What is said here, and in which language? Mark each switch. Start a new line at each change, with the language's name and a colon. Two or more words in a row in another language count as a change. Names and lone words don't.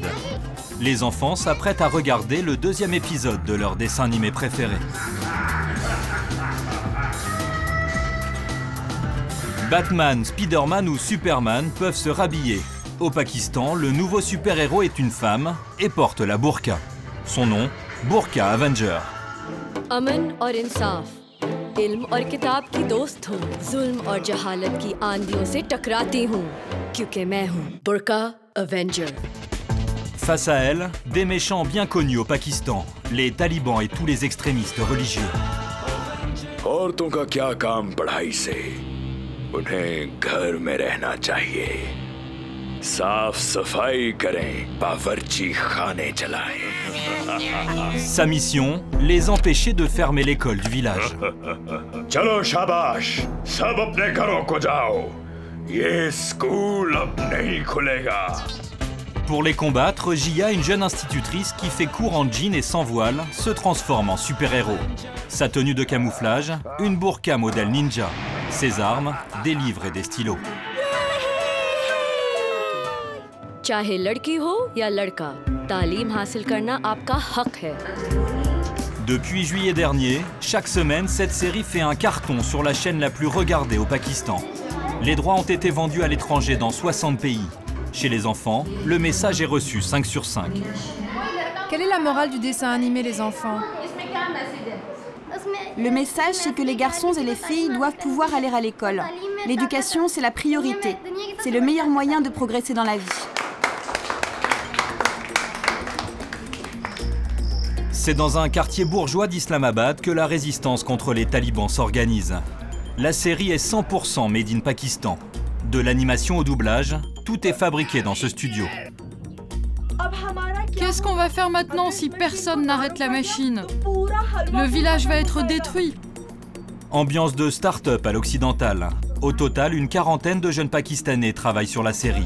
French: Les enfants s'apprêtent à regarder le 2e épisode de leur dessin animé préféré. Batman, Spider-Man ou Superman peuvent se rhabiller. Au Pakistan, le nouveau super-héros est une femme et porte la burqa. Son nom, Burqa Avenger.
Urdu: امن اور انصاف، علم اور کتاب کی دوست ہوں، ظلم اور جہالت کی آندھیوں سے ٹکراتی ہوں، کیونکہ میں ہوں برقع اوینجر.
French: Face à elle, des méchants bien connus au Pakistan, les talibans et tous les extrémistes religieux.
Urdu: عورتوں کا کیا کام پڑھائی سے? انہیں گھر میں رہنا چاہیے، صاف صفائی کریں، باورچی خانے چلائیں.
French: Sa mission, les empêcher de fermer l'école du village.
Urdu: چلو شاباش، سب اپنے گھروں کو جاؤ، یہ اسکول اب نہیں کھلے گا.
French: Pour les combattre, Jia, une jeune institutrice qui fait cours en jean et sans voile, se transforme en super-héros. Sa tenue de camouflage, une burqa modèle ninja. Ses armes, des livres et des stylos.
Urdu: چاہے لڑکی ہو یا لڑکا، تعلیم حاصل کرنا آپ کا حق ہے.
French: Depuis juillet dernier, chaque semaine, cette série fait un carton sur la chaîne la plus regardée au Pakistan. Les droits ont été vendus à l'étranger dans 60 pays. Chez les enfants, le message est reçu 5 sur 5. Quelle est la morale du dessin animé, les enfants? Le message, c'est que les garçons et les filles doivent pouvoir aller à l'école. L'éducation, c'est la priorité. C'est le meilleur moyen de progresser dans la vie. C'est dans un quartier bourgeois d'Islamabad que la résistance contre les talibans s'organise. La série est 100%
English: made in Pakistan.
French: De l'animation au doublage, tout est fabriqué dans ce studio. Qu'est-ce qu'on va faire maintenant si personne n'arrête la machine? Le village va être détruit. Ambiance de start-up à l'occidental. Au total, une quarantaine de jeunes Pakistanais travaillent sur la série.